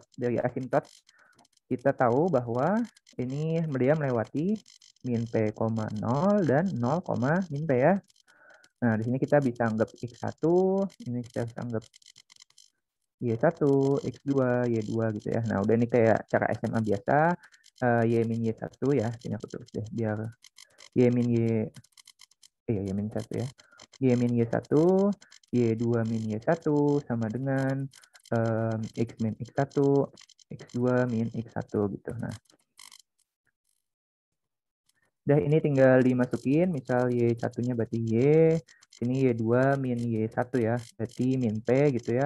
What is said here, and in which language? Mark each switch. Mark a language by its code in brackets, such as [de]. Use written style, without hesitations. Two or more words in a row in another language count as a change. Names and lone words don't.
[id] Dari asintot kita tahu bahwa ini dia melewati min P, 0 dan 0, min P ya. Nah, di sini kita bisa anggap X1, ini kita bisa anggap Y1, X2, Y2 gitu ya. Nah, udah ini kayak cara SMA biasa, Y min Y1 ya. Sini aku tulis deh, biar Y min Y, Y min 1 ya. Y min Y1, Y2 min Y1 sama dengan X min X1, X2 min X1 gitu. Nah, udah ini tinggal dimasukin, misal Y1-nya berarti Y, sini Y2 min Y1 ya, berarti min P gitu ya.